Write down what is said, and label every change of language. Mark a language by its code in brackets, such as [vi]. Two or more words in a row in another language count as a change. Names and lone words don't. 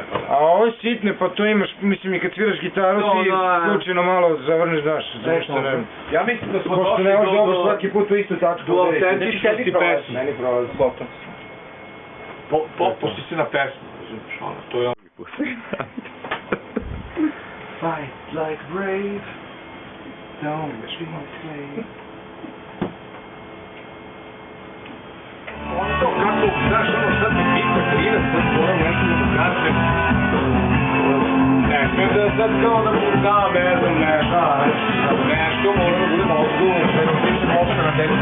[sr] A ovo sitne, pa to imaš, mislim, i kad sviraš gitaru, ti slučajno malo zavrneš, znaš, zašto ne... Ja mislim da smo Pošto došli ne možeš dobro do... svaki put u istu tačku. do autentičnosti pesme. Meni prolazi. Popusti se na pesmu, razumiješ, ono, to je ono. [en] Fight like brave, don't be afraid. [sr] Ono to kako, znaš, ono sad mi pita klinac, sad moram nešto da kažem. Ne smijem da sad kao da mu da, ne znam, nešto moram da budem odgovoran, da nam pričam opšte na decu.